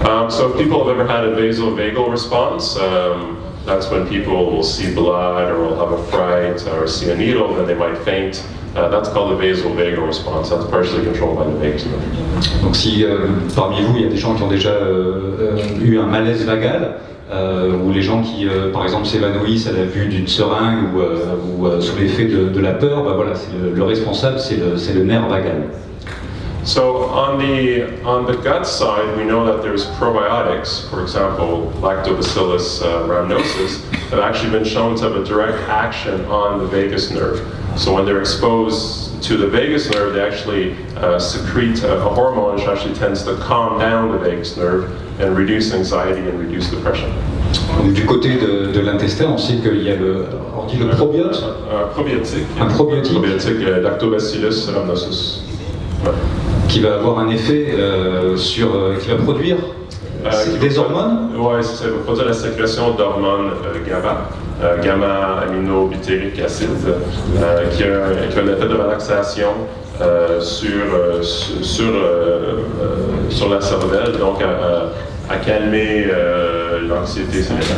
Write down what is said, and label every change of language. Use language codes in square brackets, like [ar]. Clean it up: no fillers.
[en] So if people have ever had a vasovagal response, that's when people will see blood or will have a fright or see a needle, then they might faint. That's called the vasovagal response. That's partially controlled by the vagus nerve. [fr] Donc si parmi vous il y a des gens qui ont déjà eu un malaise vagal, ou les gens qui par exemple s'évanouissent à la vue d'une seringue ou sous l'effet de la peur, bah voilà, le responsable c'est le nerf vagal. [en] So on the gut side, we know that there's probiotics, for example, Lactobacillus rhamnosus, have actually been shown to have a direct action on the vagus nerve. So when they're exposed to the vagus nerve, they actually secrete a hormone which actually tends to calm down the vagus nerve and reduce anxiety and reduce depression. [fr] Donc, du côté de l'intestin, on sait qu'il y a on dit le probiote. Probiotique. Un probiotique. Probiotique, Lactobacillus rhamnosus. Ouais. Qui va avoir un effet qui va produire des hormones. Oui, ça va produire la sécrétion d'hormones gamma-aminobutyric acide, qui a un effet de relaxation sur la cervelle, donc à calmer l'anxiété, c'est